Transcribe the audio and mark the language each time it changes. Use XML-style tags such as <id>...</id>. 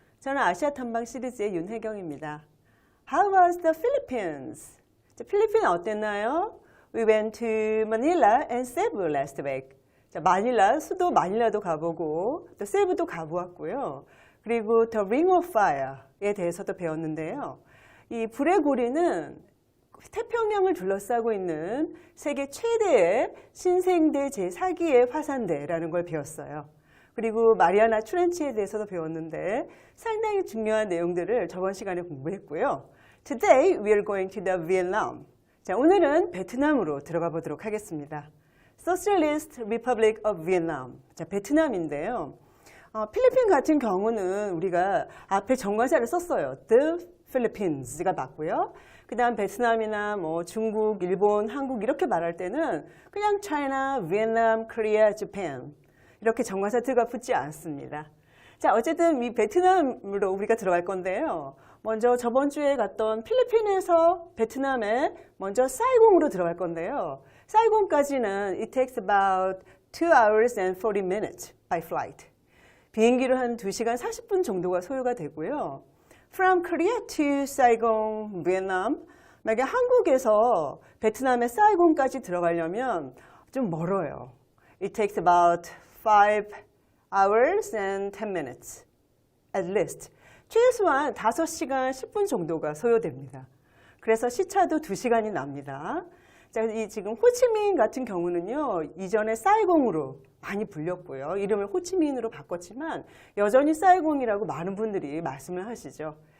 <ko>저는 아시아 탐방 시리즈의 윤혜경입니다.</ko> <en>How was the Philippines?</en> <ko>필리핀 어땠나요?</ko> <en>We went to Manila and Cebu last week.</en> <ko>마닐라, 수도 마닐라도 가보고 또 세부도 가보았고요. 그리고 The Ring of Fire에 대해서도 배웠는데요. 이 불의 고리는 태평양을 둘러싸고 있는 세계 최대의 신생대 제4기의 화산대라는 걸 배웠어요. 그리고 마리아나 트렌치에 대해서도 배웠는데 상당히 중요한 내용들을 저번 시간에 공부했고요.</ko> <en>Today we are going to the Vietnam.</en> <ko>자, 오늘은 베트남으로 들어가 보도록 하겠습니다. Socialist Republic of Vietnam. 자, 베트남인데요. 필리핀 같은 경우는 우리가 앞에 정관사를 썼어요. The Philippines가 맞고요. 그 다음 베트남이나 뭐 중국, 일본, 한국 이렇게 말할 때는 그냥 China, Vietnam, Korea, Japan 이렇게 정관사 들어가 붙지 않습니다. 자, 어쨌든 이 베트남으로 우리가 들어갈 건데요. 먼저 저번 주에 갔던 필리핀에서 베트남에 먼저 사이공으로 들어갈 건데요. 사이공까지는</ko> <en>it takes about 2 hours and 40 minutes by flight.</en> <ko>비행기로 한 2시간 40분 정도가 소요가 되고요.</ko> <en>From Korea to Saigon, Vietnam.</en> <ko>만약에 한국에서 베트남의 사이공까지 들어가려면 좀 멀어요.</ko> <en>It takes about 5 hours and 10 minutes, at least.</en> <ko>최소한 5시간 10분 정도가 소요됩니다. 그래서 시차도 2시간이 납니다. 자, 이 지금 호치민 같은 경우는요, 이전에 사이공으로 많이 불렸고요. 이름을 호치민으로 바꿨지만 여전히 사이공이라고 많은 분들이 말씀을 하시죠.</ko>